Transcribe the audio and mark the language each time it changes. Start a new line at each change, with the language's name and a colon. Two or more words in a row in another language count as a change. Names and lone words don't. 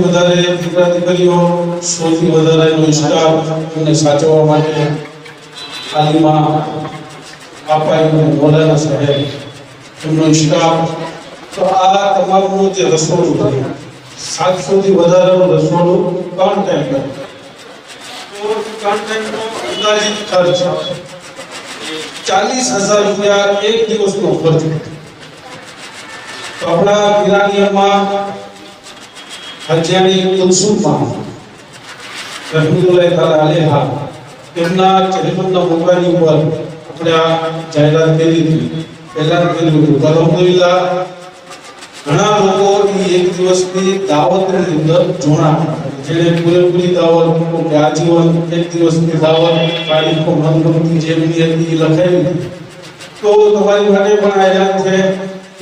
Gujarati: વધારે દીકરા દીકરીઓ 100 થી વધારેનો સ્ટાફ અને સાચવવા માટે આલિમા આપાઈ મોલાના સાહેબ એમનો સ્ટાફ તો આ તમામનું જે રસોડું છે 700 થી વધારેનો રસોડું 3 ટાઈમ કરે તો 3 ટાઈમનો અંદાજિત ખર્ચ 40000 રૂપિયા એક દિવસનો ખર્ચ તો આપણા પિરાનિયામાં હજાની કુલસુમમાં
Arabic: رحمة الله تعالى عليها
Gujarati: તેમના ટેલિફોનના મોબાઈલ ઉપર આપણે આ જાહેરાત કરી હતી પહેલા કર્યું હતું અલ્હમ્દુલિલ્લાહ ઘણા લોકો એક દિવસની દાવતની અંદર જોડાણા જેને પૂરેપૂરી દાવત કે આજીવન એક દિવસની દાવત તારીખો મનગમતી જેમની હતી લખાવી તો તમારી માટે પણ આ યાદ છે કે